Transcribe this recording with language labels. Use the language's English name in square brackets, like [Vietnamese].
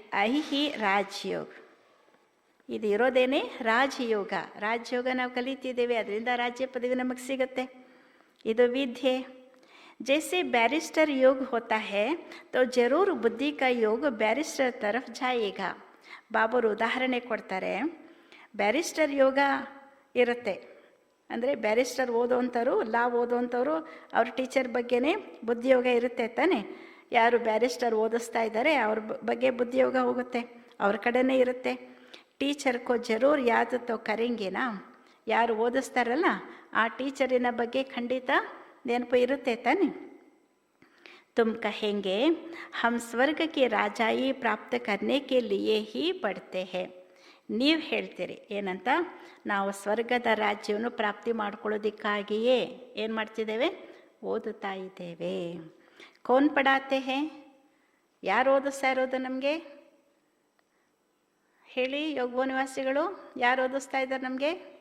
[Kannada] ಐಹಿ ರಾಜಯೋಗ, ಇದು ಇರೋದೇನೆ ರಾಜಯೋಗ. ರಾಜಯೋಗ ನಾವು ಕಲಿತಿದ್ದೇವೆ, ಅದರಿಂದ ರಾಜ್ಯ ಪದವಿ ನಮಗೆ ಸಿಗುತ್ತೆ. ಇದು ವಿದ್ಯೆ. [Hindi] जैसे बैरिस्टर योग होता है तो जरूर बुद्धि का योग बैरिस्टर तरफ जाएगा. [Kannada] ಬಾಬರು ಉದಾಹರಣೆ ಕೊಡ್ತಾರೆ. ಬ್ಯಾರಿಸ್ಟರ್ ಯೋಗ ಇರುತ್ತೆ ಅಂದರೆ ಬ್ಯಾರಿಸ್ಟರ್ ಓದೋವಂಥವ್ರು, ಲಾ ಓದೋವಂಥವ್ರು, ಅವ್ರ ಟೀಚರ್ ಬಗ್ಗೆನೇ ಬುದ್ಧಿಯೋಗ ಇರುತ್ತೆ ತಾನೆ. ಯಾರು ಬ್ಯಾರಿಸ್ಟರ್ ಓದಿಸ್ತಾ ಇದ್ದಾರೆ ಅವ್ರ ಬಗ್ಗೆ ಬುದ್ಧಿಯೋಗ ಹೋಗುತ್ತೆ, ಅವ್ರ ಕಡೆನೇ ಇರುತ್ತೆ. [Hindi] ಟೀಚರ್ ಕೋ ಜರೂರ್ ಯಾದ್ ತೋ ಕರೆಂಗೆನಾ, [Kannada] ಯಾರು ಓದಿಸ್ತಾರಲ್ಲ ಆ ಟೀಚರಿನ ಬಗ್ಗೆ ಖಂಡಿತ ನೆನಪು ಇರುತ್ತೆ ತಾನೆ. [Hindi] तुम कहेंगे हम स्वर्ग की राजाई प्राप्त करने के लिए ही पढ़ते हैं. [Kannada] ನೀವು ಹೇಳ್ತೀರಿ ಏನಂತ? ನಾವು ಸ್ವರ್ಗದ ರಾಜ್ಯವನ್ನು ಪ್ರಾಪ್ತಿ ಮಾಡ್ಕೊಳ್ಳೋದಕ್ಕಾಗಿಯೇ ಏನು ಮಾಡ್ತಿದ್ದೇವೆ? ಓದುತ್ತಾ ಇದ್ದೇವೆ. [Hindi] ಕೌನ್ ಪಡಾತೆ ಹೇ? [Kannada] ಯಾರು ಓದಿಸ್ತಾ ಇರೋದು ನಮಗೆ? ಹೇಳಿ ಯೋಗ ನಿವಾಸಿಗಳು ಯಾರು ಓದಿಸ್ತಾ ಇದ್ದಾರೆ ನಮಗೆ?